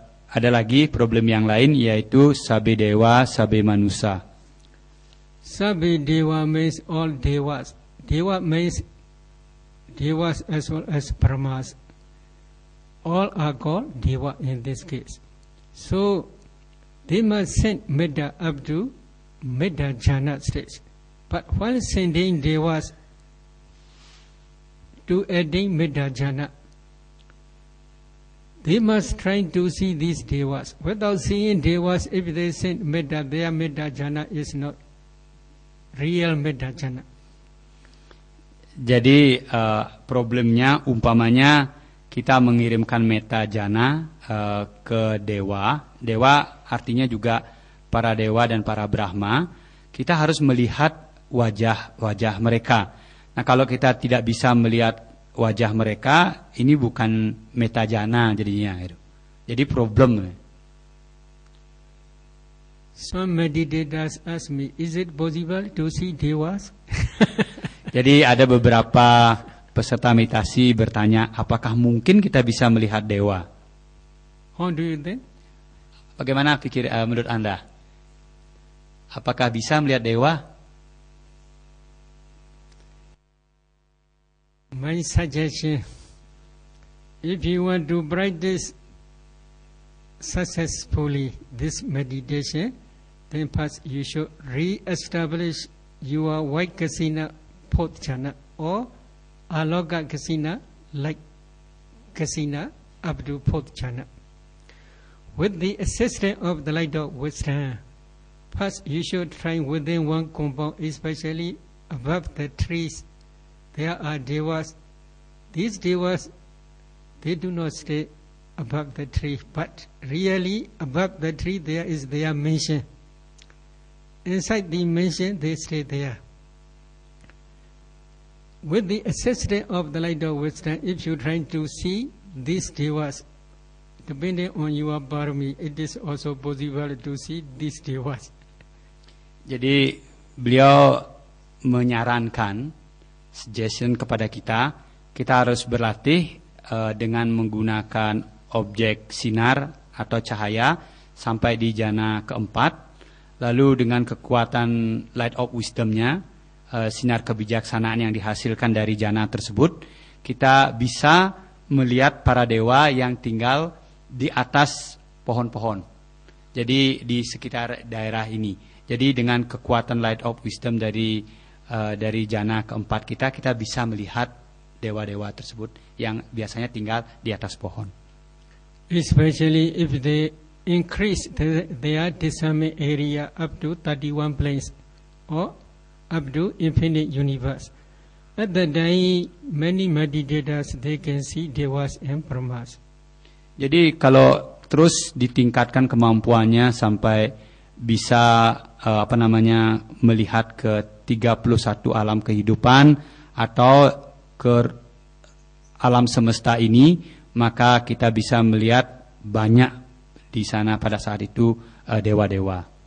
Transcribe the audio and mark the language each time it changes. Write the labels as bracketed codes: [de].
[id] ada lagi problem yang lain yaitu Sabbe Dewa, Sabbe Manusa. [en] Sabbe Dewa means all Devas. Dewa means Devas as well as Brahmas. All are called Deva in this case. So they must send Medha up to Medha Jhana stage. But while sending Devas to attain Medha Jhana, they must try to see these Devas. Without seeing Devas, if they send Medha, their Medha Jhana is not real Medha Jhana. [id] Jadi problemnya umpamanya kita mengirimkan Metta Jana ke dewa. Dewa artinya juga para dewa dan para Brahma. Kita harus melihat wajah-wajah mereka. Nah, kalau kita tidak bisa melihat wajah mereka, ini bukan Metta Jana jadinya. Jadi problem. [en] Some meditators ask me, is it possible to see devas? [id] Jadi ada beberapa peserta meditasi bertanya, apakah mungkin kita bisa melihat dewa? [en] How do you think? [id] Bagaimana menurut Anda? Apakah bisa melihat dewa? [en] My suggestion, if you want to practice successfully this meditation, then first you should re-establish your white kasina fourth jhana or aloka kasina like kasina up to fourth jhana. With the assistance of the light of wisdom, first you should try within one compound, especially above the trees. There are devas. These devas, they do not stay above the tree, but really above the tree there is their mansion. Inside the mansion they stay there. With the assistance of the light of wisdom, if you try to see these devas, depending on your parami, it is also possible to see these devas. [id] Jadi beliau menyarankan suggestion kepada kita harus berlatih dengan menggunakan objek sinar atau cahaya sampai di jana keempat, lalu dengan kekuatan [en] light of wisdomnya, [id] sinar kebijaksanaan yang dihasilkan dari jana tersebut, kita bisa melihat para dewa yang tinggal di atas pohon-pohon. Jadi di sekitar daerah ini. Jadi dengan kekuatan [en] light of wisdom [id] dari jana keempat kita bisa melihat dewa-dewa tersebut yang biasanya tinggal di atas pohon. [en] Especially if they increase their discernment area up to 31 planes or up to infinite universe. At that time, many meditators they can see devas and brahmas. [id] Jadi kalau terus ditingkatkan kemampuannya sampai bisa melihat ke 31 alam kehidupan atau ke alam semesta ini, maka kita bisa melihat banyak di sana pada saat itu dewa-dewa.